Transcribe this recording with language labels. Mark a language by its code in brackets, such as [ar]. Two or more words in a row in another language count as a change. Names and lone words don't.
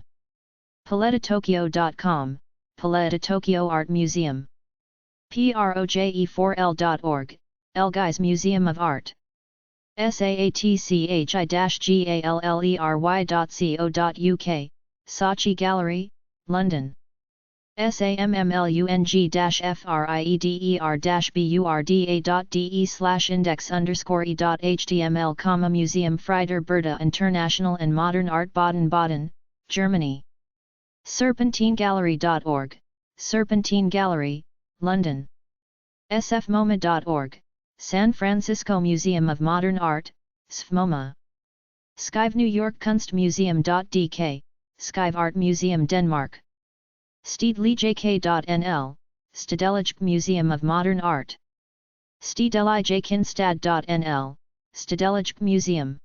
[en] paletotokyo.com, Paleta Tokyo Art Museum. proje4l.org, Elgais Museum of Art. saatchi-gallery.co.uk, Saatchi Gallery, London. sammlung-frieder-burda.de/index_e.html, Museum Frieder International and Modern Art Baden-Baden, Germany. serpentinegallery.org, Serpentine Gallery, London. sfmoma.org, San Francisco Museum of Modern Art, SFMOMA. Skive New York Kunstmuseum.dk, Skive Art Museum Denmark. stedelijk.nl, Stedelijk Museum of Modern Art. stedelijkinstad.nl, Stedelijk Museum.